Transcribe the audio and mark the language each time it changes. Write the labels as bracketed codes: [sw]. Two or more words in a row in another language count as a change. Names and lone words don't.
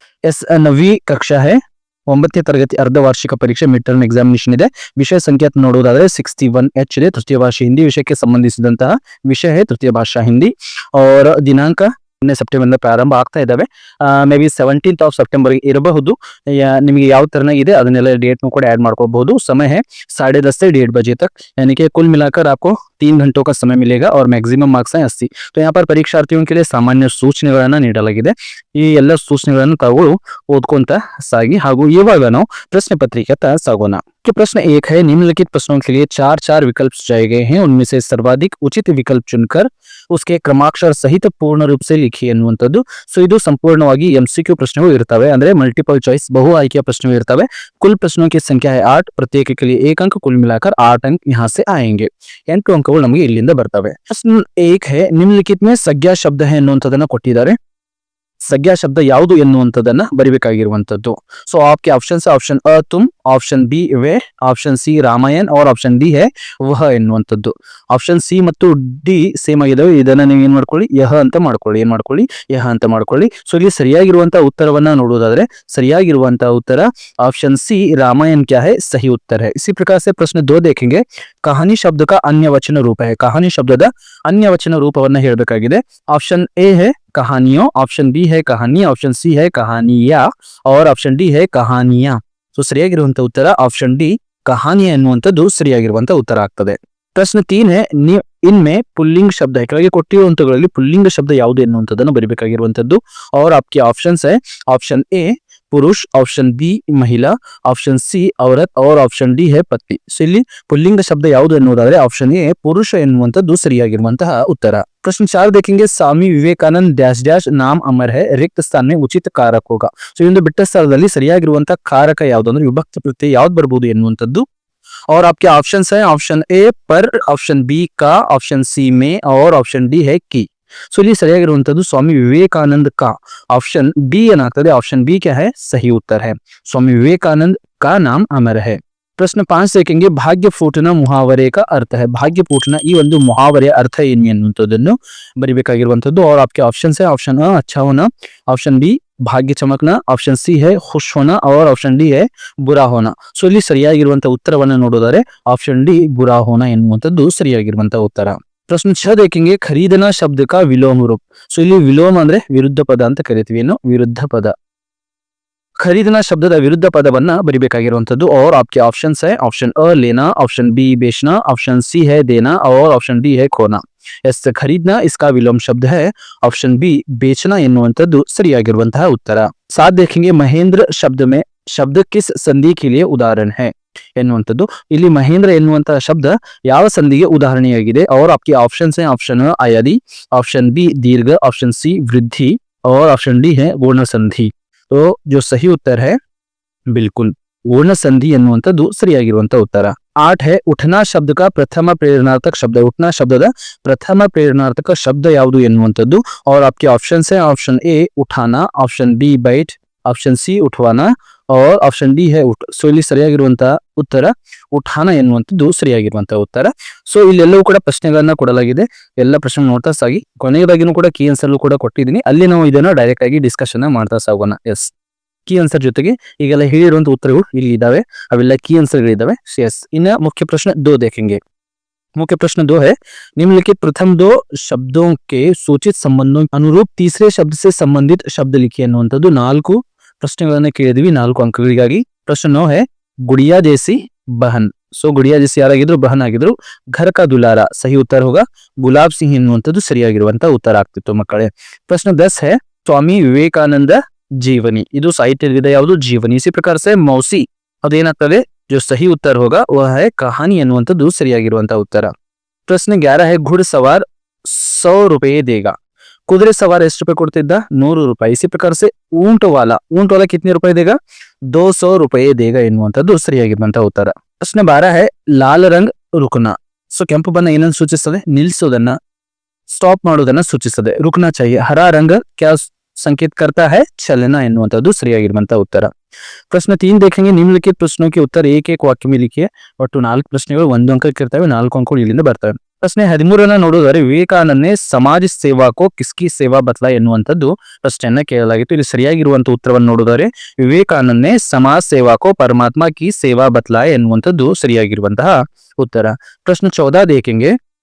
[hi] 9वीं कक्षा है, [kn] 9ನೇ ತರಗತಿ ಅರ್ಧ ವಾರ್ಷಿಕ ಪರೀಕ್ಷೆ [en] mid term examination [kn] ಇದೆ. ವಿಷಯ ಸಂಖ್ಯೆ ನೋಡುವುದಾದ್ರೆ 61H ಇದೆ. ತೃತೀಯ ಭಾಷೆ ಹಿಂದಿ ವಿಷಯಕ್ಕೆ ಸಂಬಂಧಿಸಿದಂತಹ ವಿಷಯ है ತೃತೀಯ ಭಾಷಾ ಹಿಂದಿ. और ದಿನಾಂಕ 10 ಸೆಪ್ಟೆಂಬರ್ ಪ್ರಾರಂಭ ಆಗ್ತಾ ಇದಾವೆ. [en] maybe 17th of September [kn] ಇರಬಹುದು. ನಿಮಗೆ ಯಾವ तरह ಇದೆ ಅದನ್ನೆಲ್ಲ डेट ಕೂಡ ऐड ಮಾಡ್ಕೋಬಹುದು. [hi] समय है 10:30 से 1:30 बजे तक, यानी कि कुल मिलाकर आपको 3 घंटों का समय मिलेगा और मैक्सिमम मार्क्स है 80. तो यहाँ पर परीक्षार्थियों के लिए सामान्य [kn] ಸೂಚನೆಗಳನ್ನು ನೀಡಲಾಗಿದೆ. ಈ ಎಲ್ಲ ಸೂಚನೆಗಳನ್ನು ತಾವು ಓದ್ಕೊಂತ ಸಾಗಿ. ಹಾಗೂ ಇವಾಗ ನಾವು ಪ್ರಶ್ನೆ ಪತ್ರಿಕೆ ಸಾಗೋಣ. [hi] कि प्रश्न 1 है, निम्नलिखित प्रश्नों के लिए 4 विकल्प सुझाए गए हैं, उनमें से सर्वाधिक उचित विकल्प चुनकर उसके क्रमाक्षर सहित पूर्ण रूप से लिखिए ಎನ್ನುವಂತದ್ದು. [kn] ಸೊ ಇದು ಸಂಪೂರ್ಣವಾಗಿ MCQ ಪ್ರಶ್ನೆಗಳು ಇರ್ತವೆ, ಅಂದ್ರೆ [en] multiple choice [kn] ಬಹು ಆಯ್ಕೆಯ ಪ್ರಶ್ನೆಗಳು ಇರ್ತವೆ. [hi] कुल प्रश्नों की संख्या है 8, प्रत्येक के लिए 1 अंक, कुल मिलाकर 8 अंक यहाँ से आएंगे. [kn] 8 ಅಂಕಗಳು ನಮಗೆ ಇಲ್ಲಿಂದ ಬರ್ತವೆ. [hi] प्रश्न 1 है, निम्नलिखित में संज्ञा शब्द है [kn] ಎನ್ನುವಂತದನ್ನ ಕೊಟ್ಟಿದ್ದಾರೆ. [hi] संज्ञा शब्द [kn] ಯಾವುದು ಎನ್ನುವಂತದನ್ನ ಬರಿಬೇಕಾಗಿರುವಂತದ್ದು. [hi] ಸೊ आपके ऑप्शंस ऑप्शन अ तुम, ऑप्शन बी वे, ऑप्शन सी रामायण और ऑप्शन डी है वह ಎನ್ನುವಂತದ್ದು. [kn] ಆಪ್ಷನ್ ಸಿ ಮತ್ತು ಡಿ ಸೇಮ್ ಆಗಿದಾವೆ. ಇದನ್ನ ನೀವು ಏನ್ ಮಾಡ್ಕೊಳ್ಳಿ, ಯಹ ಅಂತ ಮಾಡ್ಕೊಳ್ಳಿ, ಯಹ ಅಂತ ಮಾಡ್ಕೊಳ್ಳಿ. ಸೊ ಇಲ್ಲಿ ಸರಿಯಾಗಿರುವಂತಹ ಉತ್ತರವನ್ನ ನೋಡುವುದಾದ್ರೆ ಸರಿಯಾಗಿರುವಂತಹ ಉತ್ತರ [hi] ऑप्शन सी रामायण क्या है, सही उत्तर है. इसी प्रकार से प्रश्न 2 देखेंगे, कहानी शब्द का अन्य वचन रूप है. कहानी शब्दದ अन्य वचन [kn] ರೂಪವನ್ನ ಹೇಳಬೇಕಾಗಿದೆ. [hi] ಆಪ್ಷನ್ ಎ है कहानियों, ऑप्शन बी है कहानी, ऑप्शन सी है कहानिया और ऑप्शन डी है कहानिया. [kn] ಸೊ ಸರಿಯಾಗಿರುವಂತ ಉತ್ತರ ಆಪ್ಷನ್ ಡಿ ಕಹಾನಿಯ ಎನ್ನುವಂತದ್ದು ಸರಿಯಾಗಿರುವಂತ ಉತ್ತರ ಆಗ್ತದೆ. [hi] ಪ್ರಶ್ನೆ 3 है, इनमें पुल्लिंग शब्द है. [kn] ಕೆಳಗೆ ಕೊಟ್ಟಿರುವಂತಗಳಲ್ಲಿ ಪುಲ್ಲಿಂಗ ಶಬ್ದ ಯಾವುದು ಎನ್ನುವಂತದನ್ನು ಬರಿಬೇಕಾಗಿರುವಂತದ್ದು. [hi] और आपके ऑप्शंस है ऑप्शन ए पुरुष, ऑप्शन बी महिला, ऑप्शन सी औरत और ऑप्शन डी है पति. [kn] ಸೊ ಇಲ್ಲಿ ಪುಲ್ಲಿಂಗ ಶಬ್ದ ಯಾವುದು ಎನ್ನುವುದಾದ್ರೆ ಆಪ್ಷನ್ ಎ ಪುರುಷ ಎನ್ನುವಂತದ್ದು ಸರಿಯಾಗಿರುವಂತಹ ಉತ್ತರ. [hi] प्रश्न 4 देखेंगे, स्वामी विवेकानंद डैश डैश नाम अमर है, रिक्त स्थान में उचित कारक होगा. [kn] ಸೊ ಈ ಒಂದು ಬಿಟ್ಟ ಸ್ಥಳದಲ್ಲಿ ಸರಿಯಾಗಿರುವಂತಹ ಕಾರಕ ಯಾವುದು ಅಂದ್ರೆ ವಿಭಕ್ತಿ ಪ್ರತ್ಯಯ ಯಾವ್ದು ಬರಬಹುದು ಎನ್ನುವಂತದ್ದು. [hi] और आपके ऑप्शंस है ऑप्शन ए पर, ऑप्शन बी का, ऑप्शन सी में और ऑप्शन डी है की. [kn] ಸೊ ಇಲ್ಲಿ ಸರಿಯಾಗಿರುವಂತದ್ದು ಸ್ವಾಮಿ ವಿವೇಕಾನಂದ का. [hi] ऑप्शन बी ಏನಾಗ್ತದೆ, ऑप्शन बी क्या है, सही उत्तर है. स्वामी विवेकानंद का नाम अमर है. ಪ್ರಶ್ನೆ 5 देखेंगे भाग्यफूटना मुहावरे का अर्थ है [kn] ಭಾಗ್ಯಪೂಟನ ಈ ಒಂದು ಮುಹಾವರೆ ಅರ್ಥ ಏನು ಎನ್ನುವಂಥದ್ದನ್ನು ಬರಿಬೇಕಾಗಿರುವಂಥದ್ದು [hi] और आपके ऑप्शन है ऑप्शन अ अच्छा होना ऑप्शन बी भाग्य चमकना ऑप्शन सी है खुश होना और ऑप्शन डी है बुरा होना [kn] ಸೊ ಇಲ್ಲಿ ಸರಿಯಾಗಿರುವಂತಹ ಉತ್ತರವನ್ನು ನೋಡೋದಾದ್ರೆ ಆಪ್ಷನ್ ಡಿ [hi] बुरा होना [kn] ಎನ್ನುವಂಥದ್ದು ಸರಿಯಾಗಿರುವಂತಹ ಉತ್ತರ [hi] प्रश्न 6 देखेंगे खरीदना शब्द का विलोम रूप [kn] ಸೊ ಇಲ್ಲಿ ವಿಲೋಮ ಅಂದ್ರೆ ವಿರುದ್ಧ ಪದ ಅಂತ ಕರಿತೀವಿ ಏನು ವಿರುದ್ಧ ಪದ [hi] खरीदना शब्दದ विरुद्ध पदवನ್ನ ಬರಿಬೇಕಾಗಿರುವಂತದ್ದು और आपके ऑप्शंस है ऑप्शन अ लेना ऑप्शन बी बेचना ऑप्शन सी है देना और ऑप्शन डी है खोना ಎಸ್ खरीदना इसका विलोम शब्द है ऑप्शन बी बेचना [kn] ಎನ್ನುವಂತದ್ದು ಸರಿಯಾಗಿರುವಂತಹ [hi] ಉತ್ತರ साथ देखेंगे महेंद्र शब्द में शब्द किस संधि के लिए उदाहरण है [kn] ಎನ್ನುವಂತದ್ದು ಇಲ್ಲಿ ಮಹೇಂದ್ರ ಎನ್ನುವಂತಹ ಶಬ್ದ ಯಾವ ಸಂಧಿಗೆ ಉದಾಹರಣೆಯಾಗಿದೆ [hi] और आपके ऑप्शंस है ऑप्शन अ आयादी ऑप्शन बी दीर्घ ऑप्शन सी वृद्धि और ऑप्शन डी है पूर्ण संधि तो जो सही उत्तर है बिल्कुल पूर्ण संधि [kn] ಎನ್ನುವಂತದ್ದು ಸರಿಯಾಗಿರುವಂತ ಉತ್ತರ [hi] 8 है उठना शब्द का प्रथम प्रेरणार्थक शब्द उठना शब्दದ [kn] ಪ್ರಥಮ ಪ್ರೇರಣಾರ್ಥಕ ಶಬ್ದ ಯಾವುದು ಎನ್ನುವಂತದ್ದು [hi] और आपके ऑप्शंस है ऑप्शन ए उठाना ऑप्शन बी बैठ ऑप्शन सी उठवाना और ऑप्शन डी है उठ [kn] सो ಇಲ್ಲಿ ಸರಿಯಾಗಿರುವಂತ ಉತ್ತರ ಉಠಾನ ಎನ್ನುವಂತದ್ದು ಸರಿಯಾಗಿರುವಂತ ಉತ್ತರ ಸೋ ಇಲ್ಲೆಲ್ಲವೂ ಕೂಡ ಪ್ರಶ್ನೆಗಳನ್ನ ಕೊಡಲಾಗಿದೆ ಎಲ್ಲ ಪ್ರಶ್ನೆ ನೋಡ್ತಾ ಸಾಗಿ ಕೊನೆಯದಾಗಿನೂ ಕೂಡ [en] key answer [kn] ಕೂಡ ಕೊಟ್ಟಿದ್ದೀನಿ ಅಲ್ಲಿ ನಾವು ಇದನ್ನ ಡೈರೆಕ್ಟ್ ಆಗಿ ಡಿಸ್ಕಷನ್ ಮಾಡ್ತಾ ಸಾಗೋಣ ಎಸ್ [en] key answer [kn] ಜೊತೆಗೆ ಈಗೆಲ್ಲ ಹೇಳಿರುವಂತ ಉತ್ತರಗಳು ಇಲ್ಲಿ ಇದಾವೆ ಅವೆಲ್ಲ ಕೀ ಆನ್ಸರ್ಗಳಿದಾವೆ ಎಸ್ ಇನ್ನ ಮುಖ್ಯ ಪ್ರಶ್ನೆ 2 [hi] देखेंगे मुख्य प्रश्न 2 है निम्नलिखित प्रथम 2 शब्दों के सूचित संबंधों अनुरूप तीसरे शब्द से संबंधित शब्द लिखिए [kn] ಅನ್ನುವಂತದ್ದು 4 ಪ್ರಶ್ನೆಗಳನ್ನ ಕೇಳಿದ್ವಿ 4 ಅಂಕಗಳಿಗಾಗಿ ಪ್ರಶ್ನೆ 9 [hi] है गुड़िया जैसी बहन सो गुड़िया जैसी [kn] ಯಾರಾಗಿದ್ರು ಬಹನ್ ಆಗಿದ್ರು [hi] घर का दुलारा सही उत्तर होगा गुलाब सिंह [kn] ಎನ್ನುವಂತದ್ದು ಸರಿಯಾಗಿರುವಂತ ಉತ್ತರ ಆಗ್ತಿತ್ತು ಮಕ್ಕಳೇ [hi] ಪ್ರಶ್ನೆ 10 है स्वामी विवेकानंद जीवनी [kn] ಇದು ಸಾಹಿತ್ಯವಿದೆ ಯಾವುದು [hi] जीवनी इसी प्रकार से मौसी ಅದೇನಾಗ್ತದೆ जो सही उत्तर होगा वह है कहानी [kn] ಎನ್ನುವಂತದ್ದು ಸರಿಯಾಗಿರುವಂತ ಉತ್ತರ [hi] प्रश्न 11 है घुड़सवार 100 रुपए देगा कुದುರೆ सवार [kn] ಎಷ್ಟು ರೂಪಾಯಿ ಕೊಡ್ತಿದ್ದ 100 ರೂಪಾಯಿ [hi] इसी प्रकार से ऊंट वाला कितने रुपए देगा 200 रुपए देगा [kn] ಎನ್ನುವಂತದ್ದು ಸರಿಯಾಗಿರುವಂತ ಉತ್ತರ ಪ್ರಶ್ನೆ 12 [hi] है लाल रंग रुकना सो [kn] ಕೆಂಪು ಬಣ್ಣ ಏನನ್ನು ಸೂಚಿಸುತ್ತದೆ ನಿಲ್ಲಿಸೋದನ್ನ ಸ್ಟಾಪ್ ಮಾಡೋದನ್ನ ಸೂಚಿಸುತ್ತದೆ [hi] रुकना चाहिए हरा रंग क्या संकेत करता है चलना [kn] ಎನ್ನುವಂತದ್ದು ಸರಿಯಾಗಿರುವಂತ ಉತ್ತರ ಪ್ರಶ್ನೆ 3 [hi] देखेंगे निम्नलिखित प्रश्नों के उत्तर एक एक वाक्य में लिखिए [kn] ಒಟ್ಟು 4 ಪ್ರಶ್ನೆಗಳು 1 ಅಂಕಕ್ಕೆ ಇರ್ತವೆ 4 ಅಂಕಗಳು ಇಲ್ಲಿಂದ ಬರ್ತವೆ ಪ್ರಶ್ನೆ 13 ನೋಡೋದಾದ್ರೆ ವಿವೇಕಾನಂದ [hi] ने समाज सेवा को किसकी सेवा बतला [kn] ಎನ್ನುವಂತದ್ದು ಪ್ರಶ್ನೆಯನ್ನ ಕೇಳಲಾಗಿತ್ತು ಇಲ್ಲಿ ಸರಿಯಾಗಿರುವಂತ ಉತ್ತರವನ್ನು ನೋಡೋದಾದ್ರೆ ವಿವೇಕಾನಂದ [hi] ने समाज सेवा को परमात्मा की सेवा बतला [kn] ಎನ್ನುವಂತದ್ದು ಸರಿಯಾಗಿರುವಂತಹ ಉತ್ತರ ಪ್ರಶ್ನೆ 14 देखेंगे